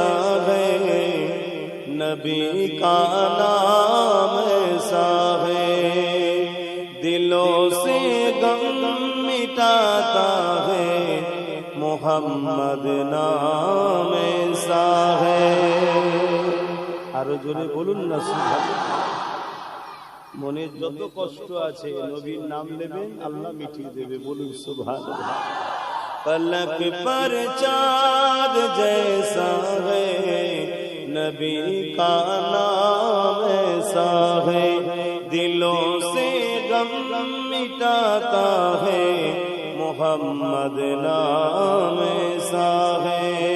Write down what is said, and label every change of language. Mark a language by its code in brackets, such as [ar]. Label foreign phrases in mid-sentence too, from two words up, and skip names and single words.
[ur] ہے نبی کا نام ایسا ہے دلوں سے غم مٹاتا ہے محمد نام ایسا ہے [bn] আরো জোরে বলুন না সুবহানাল্লাহ মনে যত কষ্ট আছে নবীর নাম নেবেন আল্লাহ মিটিয়ে দেবে বলুন সুবহানাল্লাহ [ur] پلک پر چاند جیسا ہے نبی کا نام ایسا ہے دلوں سے غم مٹاتا ہے محمد نام ایسا ہے